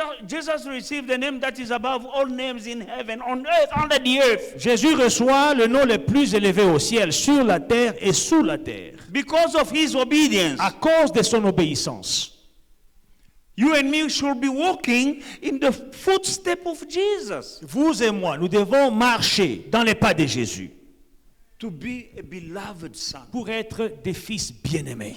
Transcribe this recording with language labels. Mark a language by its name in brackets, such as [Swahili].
[English] Jesus received the name that is above all names in heaven, on earth, under the earth. [French] Jésus reçoit le nom le plus élevé au ciel, sur la terre et sous la terre, [English] Because of his obedience, [French] à cause de son obéissance. [English] you and me should be walking in the footsteps of Jesus. [French] Vous et moi, nous devons marcher dans les pas de Jésus [English] To be a beloved son. [French] pour être des fils bien-aimés.